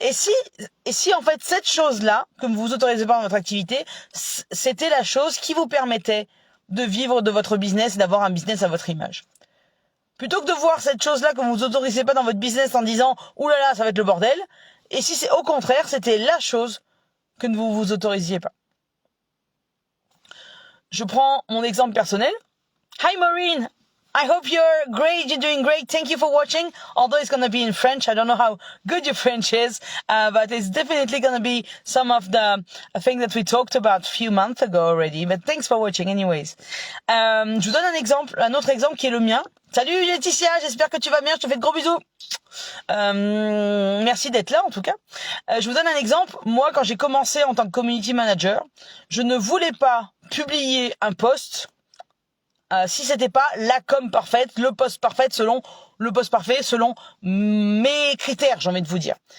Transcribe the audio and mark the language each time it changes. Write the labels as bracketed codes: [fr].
[fr] Et si en fait cette chose-là, que vous vous autorisez pas dans votre activité, c'était la chose qui vous permettait de vivre de votre business et d'avoir un business à votre image. Plutôt que de voir cette chose-là que vous vous autorisez pas dans votre business en disant « Ouh là là, ça va être le bordel », et si c'est au contraire, c'était la chose que ne vous vous autorisiez pas. Je prends mon exemple personnel. [en] Hi Maureen, I hope you're great, you're doing great. Thank you for watching. Although it's going to be in French, I don't know how good your French is, but it's definitely going to be some of the things that we talked about a few months ago already. But thanks for watching anyways. [fr] Je vous donne un autre exemple qui est le mien. Salut Laetitia, j'espère que tu vas bien, je te fais de gros bisous. Merci d'être là en tout cas. Je vous donne un exemple. Moi, quand j'ai commencé en tant que community manager, je ne voulais pas publier un post si c'était pas la com parfaite, le post parfait selon mes critères, j'ai envie de vous dire.